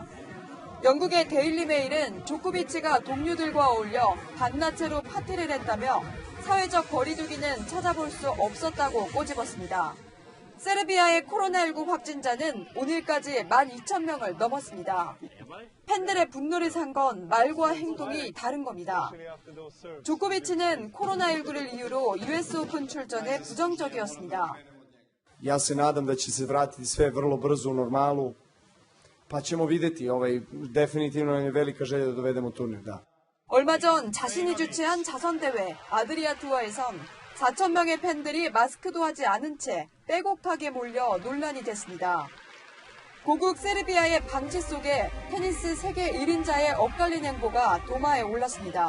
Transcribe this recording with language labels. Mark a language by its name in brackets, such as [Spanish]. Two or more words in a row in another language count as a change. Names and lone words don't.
[Korean] 영국의 데일리 메일은 조코비치가 동료들과 어울려 반나체로 파티를 했다며 사회적 거리두기는 찾아볼 수 없었다고 꼬집었습니다. 세르비아의 코로나19 확진자는 오늘까지 12,000명을 넘었습니다. 팬들의 분노를 산 건 말과 행동이 다른 겁니다. 조코비치는 코로나19를 이유로 US 오픈 출전에 부정적이었습니다. [Serbian] Ja se nadam da će se vratiti sve vrlo brzo u normalu. Pa ćemo vidjeti, definitivno je velika želja da dovedemo turnir, da. [Korean] 얼마 전 자신이 주최한 자선대회 아드리아 투어에선 4,000명의 팬들이 마스크도 하지 않은 채 빼곡하게 몰려 논란이 됐습니다. 고국 세르비아의 방치 속에 테니스 세계 1인자의 엇갈린 행보가 도마에 올랐습니다.